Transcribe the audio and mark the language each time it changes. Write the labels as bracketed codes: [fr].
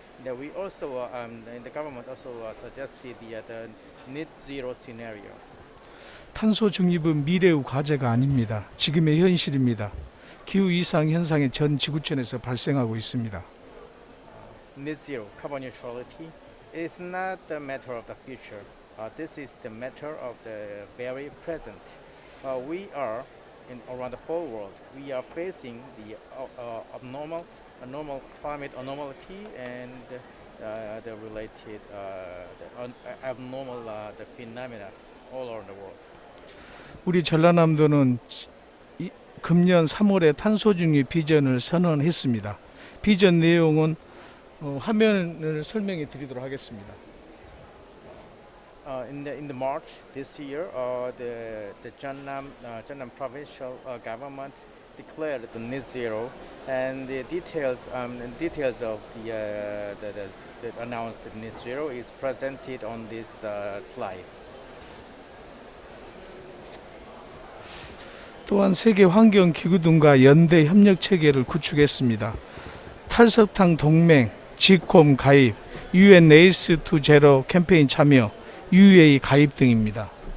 [en] That we also in the government also suggested the net zero scenario. [ko] 탄소 중립은 미래의 과제가 아닙니다. 지금의 현실입니다. 기후 이상 현상이 전 지구촌에서 발생하고 있습니다. [en] Net zero carbon neutrality is not the matter of the future. This is the matter of the very present. We are around the whole world. We are facing the abnormal climate anomaly and the related abnormal the phenomena all around the world. [ko] 우리 전라남도는 금년 3월에 탄소중립 비전을 선언했습니다. 비전 내용은 화면을 설명해 드리도록 하겠습니다. [en] In the March this year, the Jeonnam Provincial Government declared the net zero, and the details of the announced net zero is presented on this slide. [ko] 또한 세계 환경 기구 등과 연대 협력 체계를 구축했습니다. 탈석탄 동맹, 지콤 가입, UN Race to Zero 캠페인 참여, UA 가입 등입니다.